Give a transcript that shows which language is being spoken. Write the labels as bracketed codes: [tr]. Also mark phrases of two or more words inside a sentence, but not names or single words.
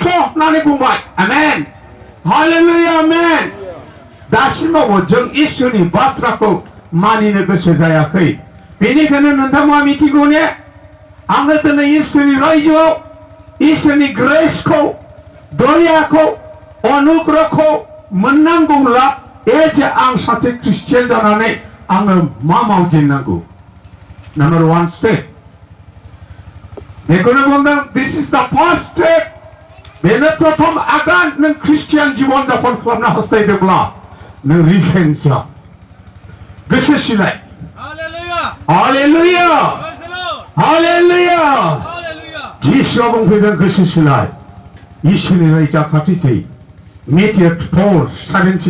[brx] होननानै बुंबाय आमेन हालेलुया आमेन दासिमावबो जों इसोरनि बाथ्राखौ मानिनो गोसो जायाखै बेनिखायनो नोंथाङा मिथिगौ ने आङो दिनै इसोरनि रायजोआव इसोरनि ग्रेसखौ दयाखौ अनुग्रहखौ मोननांगौब्ला जे आं सासे ख्रिस्टियान जानानै आङो मा मावजेननांगौ नाम्बार 1 स्टेप बेखौनो बुंदों दिस [en] is the first step [brx] बेनो प्रथम आगान नों ख्रिस्टियान जीवन जापन खालामनो हास्थायदोंब्ला नों रिपेन्ट जा गोसो सिलाय हालेलुया हालेलुया जिसुआ बुंफैदों गोसो सिलाय इसोरनि रायजोआ खाथिसै मेथाय 4:17